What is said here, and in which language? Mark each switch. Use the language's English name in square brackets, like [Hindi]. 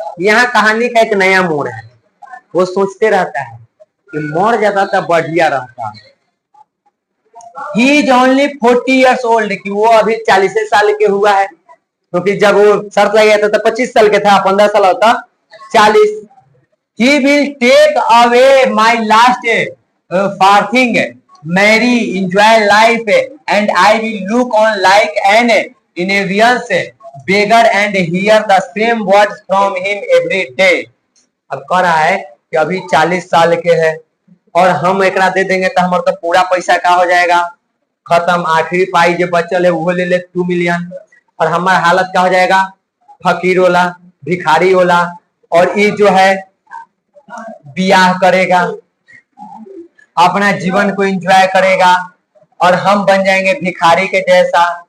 [Hindi] यहाँ कहानी का एक नया मोड़ है। वो सोचते रहता है कि मर जाता तो बढ़िया रहता। [English] He is only 40 years old, [Hindi] कि वो अभी 40 साल के हुआ है, क्योंकि जब वो शर्त लग गया था तो 25 साल के था, 15 साल होता 40। [English] He will take away my last farthing, marry, enjoy life, and I will look on like an envious beggar and hear the same words from him every day। [Hindi] अब कह रहा है कि अभी 40 साल के है और हम एकरा दे देंगे तो हमारा तो पूरा पैसा का हो जाएगा खत्म। आखिरी पाई जो बचल है वो ले ले 2 मिलियन, और हमारा हालत क्या हो जाएगा, फकीर होला, भिखारी होला। और ये जो है ब्याह करेगा, अपना जीवन को एंजॉय करेगा, और हम बन जाएंगे भिखारी के जैसा।